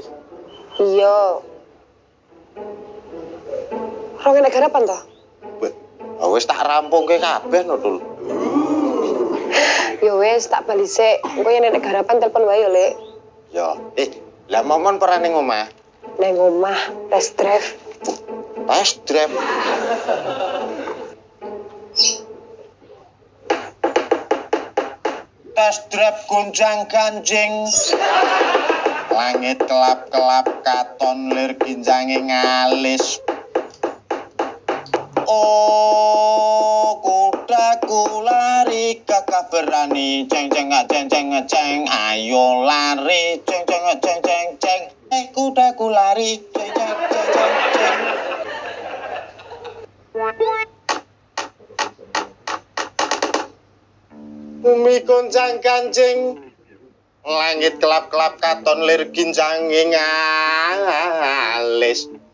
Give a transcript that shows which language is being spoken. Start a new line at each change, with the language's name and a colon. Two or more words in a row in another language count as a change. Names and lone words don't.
Javanese: Iya. Rong enek garapan to? Wis tak rampungke kabeh no, Dul. Ya wis tak bali sik. Engko yen enek garapan telepon wae yo, Lek. Ya, lah momon ora ning omah. Neng omah
English: test drive. Test drive. Test drive
Javanese: gonjang ganjing. Langit kelap-kelap katon lir ginjange ngalis.
Indonesian: Oh, kudaku lari kakak berani, ceng ceng ceng, ayo lari, ceng ceng, kudaku lari, ceng ceng.
Javanese: Bumi goncang kanjing, langit kelap-kelap katon lir ginjange ngalis.